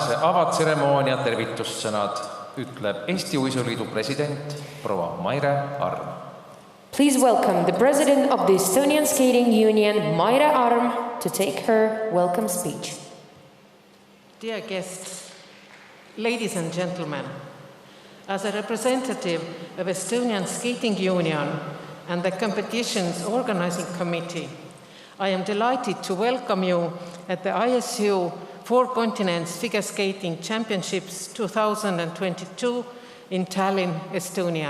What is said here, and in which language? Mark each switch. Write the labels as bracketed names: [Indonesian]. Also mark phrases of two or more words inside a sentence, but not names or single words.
[Estonian] avatseremoonia tervitussõnad ütleb Eesti Uisuliidu president proua Maire Arm. [English] Please welcome the president of the Estonian Skating Union, Maire Arm, to take her welcome speech. Dear guests, ladies and gentlemen, as a representative of Estonian Skating Union and the competition's organizing committee, I am delighted to welcome you at the ISU Four Continents Figure Skating Championships 2022 in Tallinn, Estonia.